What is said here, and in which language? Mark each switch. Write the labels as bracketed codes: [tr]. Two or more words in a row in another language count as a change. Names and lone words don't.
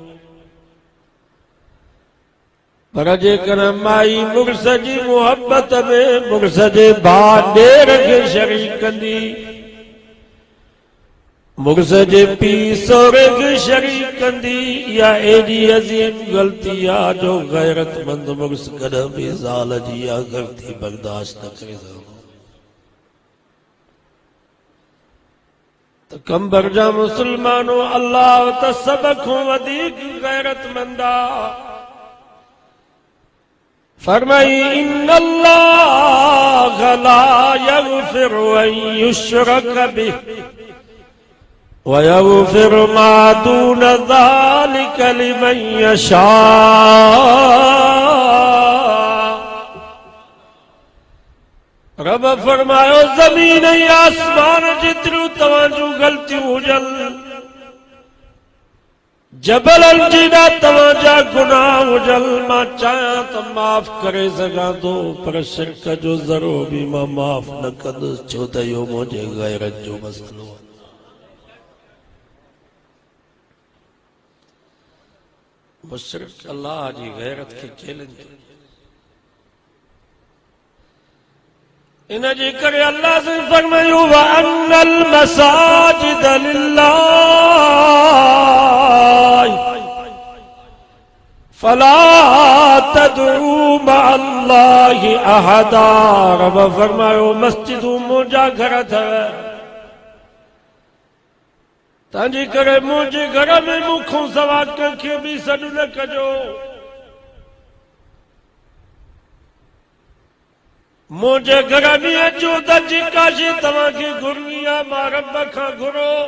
[sd] पर जेकर माई मुड़ुस जी मुहबत में मुड़ुस जे भाउ ॾेर खे शरीक कंदी, मुड़ुस जे पीउ सहुरे खे शरीक कंदी, इहा एॾी अज़ीम ग़लती आहे जो गैरतमंद मुड़ुस कॾहिं बि ज़ाल जी इहा ग़लती बर्दाश्त न करे सघंदो। त कंबर जा मुस्लमानो अल्लाह त सभ खां वधीक गैरतमंद आहे। [ar] फरमाई إن الله لا يغفر أن يشرك به ويغفر ما دون ذلك لمن يشاء. [sd] रब फरमायो ज़मीन ऐं आसमान जेतिरियूं तव्हांजूं ग़लतियूं हुजनि, जबलनि जेॾा तव्हांजा गुनाह हुजनि, मां चाहियां त माफ़ करे सघां थो, पर शिरक जो ज़रो बि मां माफ़ न कंदुसि, छो त इहो मुंहिंजे गैरत जो मसइलो आहे। मुशरिक अल्लाह जी गैरत खे चैलेंज करे, इन जे करे अल्लाह से फरमायो [ar] وأن المساجد لله فلا تدعوا مع الله أحدا. [sd] रब फरमायो मस्जिदूं मुंहिंजा घर अथव, तंहिंजे करे मुंहिंजे घर में मूंखां सवाइ कंहिंखे बि सॾु न कजो। मुंहिंजे घर में अचो त जेका शइ तव्हांखे घुरणी आहे मां रब खां घुरो।